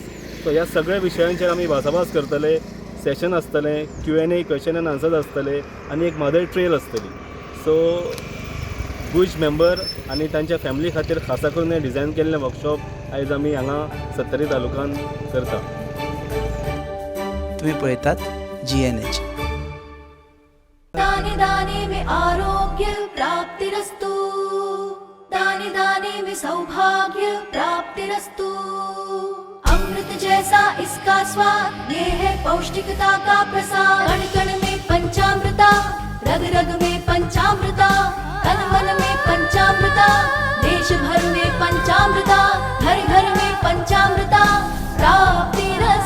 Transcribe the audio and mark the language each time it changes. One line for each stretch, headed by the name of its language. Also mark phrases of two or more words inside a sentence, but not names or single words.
Konkani: सो ह्या सगळ्या विशयांचेर आमी भासाभास करतले. सेशन आसतलें,
English: Q&A question and answers
Konkani: आसतले आनी एक म्हादय ट्रेल आसतली. सो गुज मेंबर आनी तांच्या फॅमिली खातीर खासा करून हें डिझायन केल्लें वर्कशॉप आयज आमी हांगा सत्तरी तालुक्यान करता. तुम्ही पळयतात GNH.
Hindi: दाने दाने में आरोग्य प्राप्तिरस्तु, दाने दाने में सौभाग्य प्राप्तिरस्तु. अमृत जैसा इसका स्वाद, ये है पौष्टिकता का प्रसाद. कण कण में पंचामृता, रग रग में पंचामृता, तन मन में पंचामृता, देश भर में पंचामृता, घर घर में पंचामृता प्राप्तिरस्तु.